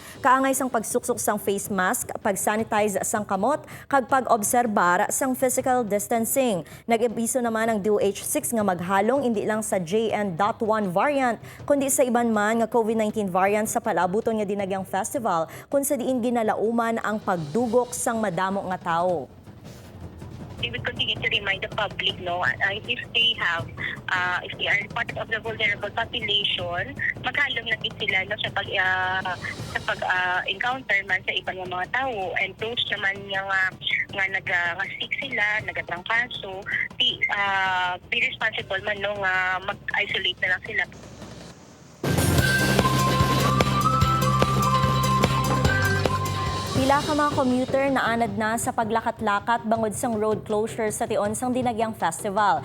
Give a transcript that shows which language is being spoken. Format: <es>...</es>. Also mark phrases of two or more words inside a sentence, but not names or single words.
<hil>Kaangay sang pagsuksok sang</hil> <en>face mask,</en> <hil>pag-sanitize sang kamot, kag pag-obserbar sang</hil> <en>physical distancing.</en> <hil>Nag-imbiso naman ang DOH-6 nga maghalong hindi lang sa JN.1 variant kundi sa iban man nga COVID-19 variant sa palabuton nga dinagyang festival kung sa diin ginalauman ang pagdugok sang madamo nga tao.</hil> <en>We would continue to remind the public, if they have, if they are part of the vulnerable population,</en> <hil>maghalong lagi sila sa pag-encounter man sa ibang mga tao,</hil> <en>and those</en> <hil>naman nga nag-sick sila, nagatrangkaso,</hil> <en>be responsible</en> <hil>man mag-isolate na lang sila. Pila ka mga commuter na anad na sa paglakat-lakat bangod sang</hil> <en>road closure</en> <hil>sa tion sang dinagyang festival.</hil>